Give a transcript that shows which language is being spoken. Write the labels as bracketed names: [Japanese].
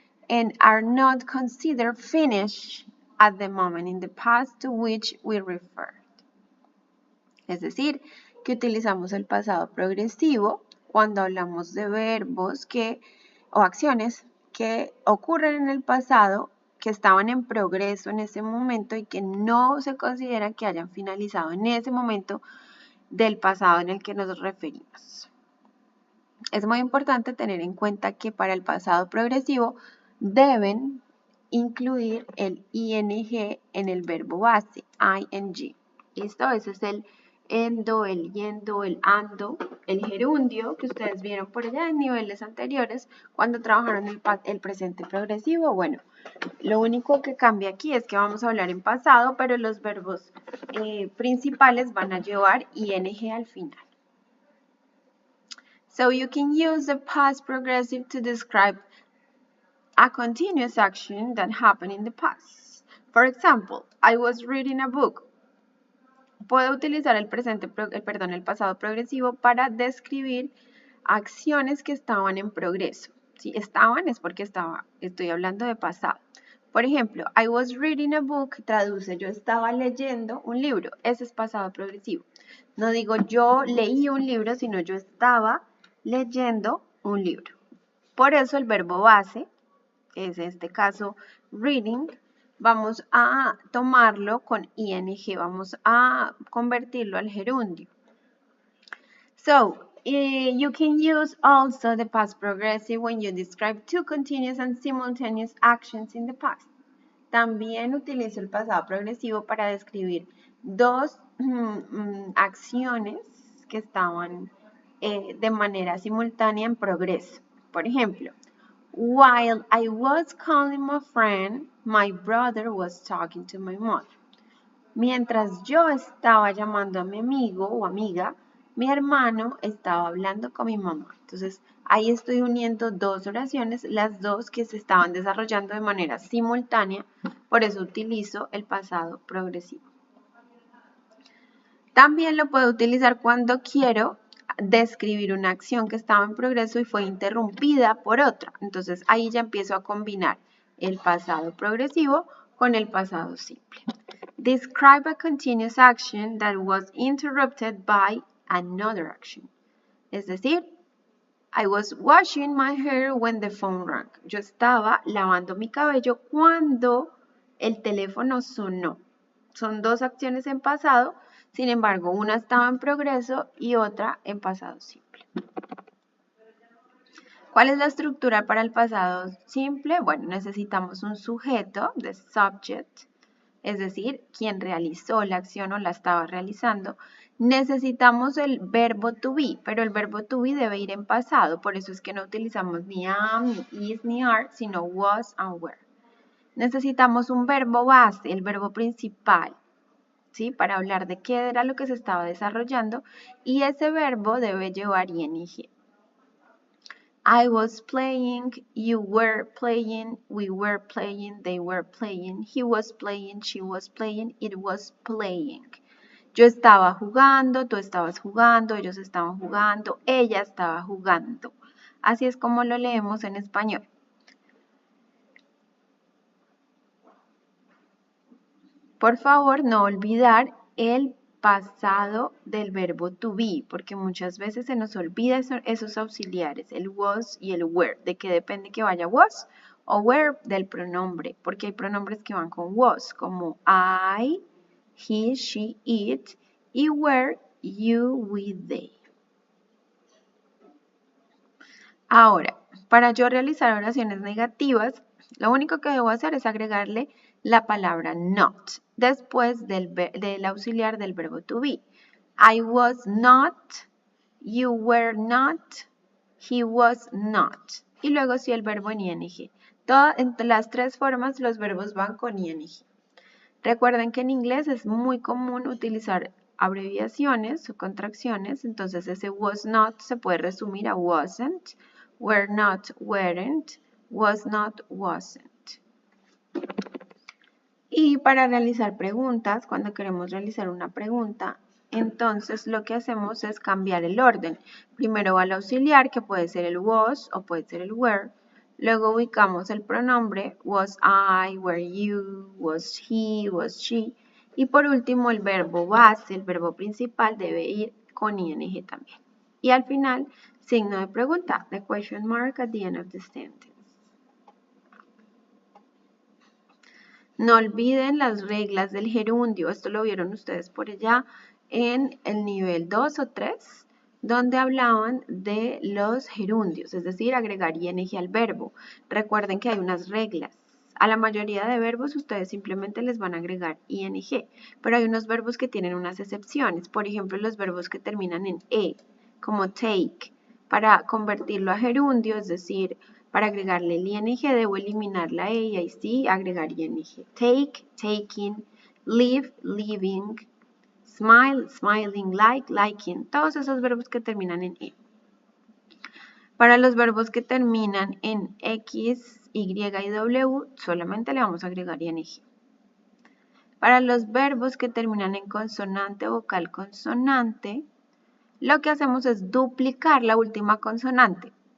[English] and are not considered finished at the moment in the past to which we refer. [Spanish] Es decir, que utilizamos el pasado progresivo cuando hablamos de verbos o acciones que ocurren en el pasado, que estaban en progreso en ese momento y que no se considera que hayan finalizado en ese momento del pasado en el que nos referimos. Es muy importante tener en cuenta que para el pasado progresivo deben incluir el ing en el verbo base, ing. ¿Listo? Ese es el endo, el yendo, el ando, el gerundio que ustedes vieron por allá en niveles anteriores cuando trabajaron el presente progresivo. Bueno, lo único que cambia aquí es que vamos a hablar en pasado, pero los verbos principales van a llevar ing al final. [English] So you can use the past progressive to describe a continuous action that happened in the past. For example, I was reading a book. [Spanish] Puedo utilizar el pasado progresivo para describir acciones que estaban en progreso. Si estaban es porque estoy hablando de pasado. Por ejemplo, [English] I was reading a book [Spanish] traduce yo estaba leyendo un libro. Ese es pasado progresivo. No digo yo leí un libro, sino yo estaba leyendo un libro. Por eso el verbo base, es en este caso reading, vamos a tomarlo con ing, vamos a convertirlo al gerundio. [English] So, you can use also the past progressive when you describe two continuous and simultaneous actions in the past. [Spanish] También utilizo el pasado progresivo para describir dos acciones que estaban de manera simultánea en progreso. Por ejemplo, [English] while I was calling my friend, my brother was talking to my mother. [Spanish] Mientras yo estaba llamando a mi amigo o amiga, mi hermano estaba hablando con mi mamá. Entonces, ahí estoy uniendo dos oraciones, las dos que se estaban desarrollando de manera simultánea, por eso utilizo el pasado progresivo. También lo puedo utilizar cuando quiero describir una acción que estaba en progreso y fue interrumpida por otra. Entonces, ahí ya empiezo a combinar el pasado progresivo con el pasado simple. [English] Describe a continuous action that was interrupted by another action. [Spanish] Es decir, [English] I was washing my hair when the phone rang. [Spanish] Yo estaba lavando mi cabello cuando el teléfono sonó. Son dos acciones en pasado, sin embargo, una estaba en progreso y otra en pasado simple. ¿Cuál es la estructura para el pasado simple? Bueno, necesitamos un sujeto de subject, es decir, quien realizó la acción o la estaba realizando. Necesitamos el verbo to be, pero el verbo to be debe ir en pasado, por eso es que no utilizamos ni am, ni is, ni are, sino was and were. Necesitamos un verbo base, el verbo principal, ¿sí? Para hablar de qué era lo que se estaba desarrollando, y ese verbo debe llevar ing. [English] I was playing, you were playing, we were playing, they were playing, he was playing, she was playing, it was playing. [Spanish] Yo estaba jugando, tú estabas jugando, ellos estaban jugando, ella estaba jugando. Así es como lo leemos en español. Por favor, no olvidar el pasado del verbo to be, porque muchas veces se nos olvida esos auxiliares, el was y el were, de que depende que vaya was o were del pronombre, porque hay pronombres que van con was, como I, he, she, it, y were, you, we, they. Ahora, para yo realizar oraciones negativas, lo único que debo hacer es agregarle la palabra not después del auxiliar del verbo to be. [English] I was not, you were not, he was not. [Spanish] Y luego sí el verbo en ing. En las tres formas los verbos van con ing. Recuerden que en inglés es muy común utilizar abreviaciones o contracciones, entonces ese was not se puede resumir a wasn't, were not, weren't, was not, wasn't. Y para realizar preguntas, cuando queremos realizar una pregunta, entonces lo que hacemos es cambiar el orden. Primero va el auxiliar, que puede ser el was o puede ser el were. Luego ubicamos el pronombre [English] was I, were you, was he, was she. [Spanish] Y por último el verbo base, el verbo principal, debe ir con ing también. Y al final, signo de pregunta, [English] the question mark at the end of the sentence. [Spanish] No olviden las reglas del gerundio, esto lo vieron ustedes por allá en el nivel 2 o 3, donde hablaban de los gerundios, es decir, agregar ing al verbo. Recuerden que hay unas reglas. A la mayoría de verbos ustedes simplemente les van a agregar ing, pero hay unos verbos que tienen unas excepciones. Por ejemplo, los verbos que terminan en e, como take. Para convertirlo a gerundio, es decir, para agregarle el ing debo eliminar la e y ahí sí agregar ing. [English] Take, taking, live, living, smile, smiling, like, liking. [Spanish] Todos esos verbos que terminan en e. Para los verbos que terminan en x, y y w, solamente le vamos a agregar ing. Para los verbos que terminan en consonante, vocal, consonante, lo que hacemos es duplicar la última consonante.